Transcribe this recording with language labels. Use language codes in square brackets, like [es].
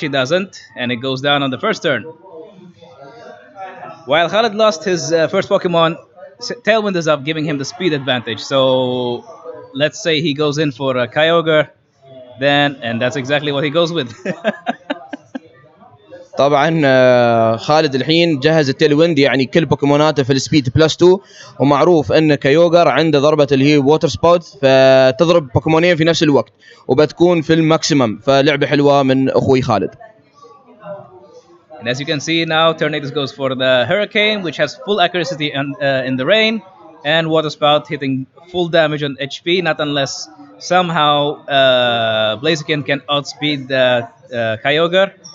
[en] He doesn't, and it goes down on the first turn. While Khalid lost his first Pokemon, Tailwind is up, giving him the speed advantage. So let's say he goes in for a Kyogre, then, and that's exactly what he goes with. [ar] طبعا خالد الحين جهز التيلويند، يعني كل بوكيموناته في السبيد بلس 2، ومعروف ان كيوغر عنده ضربه اللي هي ووتر سباوت، فتضرب بوكيمونين في نفس الوقت وبتكون في الماكسيمم. فلعبه حلوه من اخوي خالد. [en] And as you can see now, Tornadus goes for the Hurricane, which has full accuracy in the rain, and Water Spout hitting full damage on HP, not unless somehow Blaziken can outspeed Kyogre.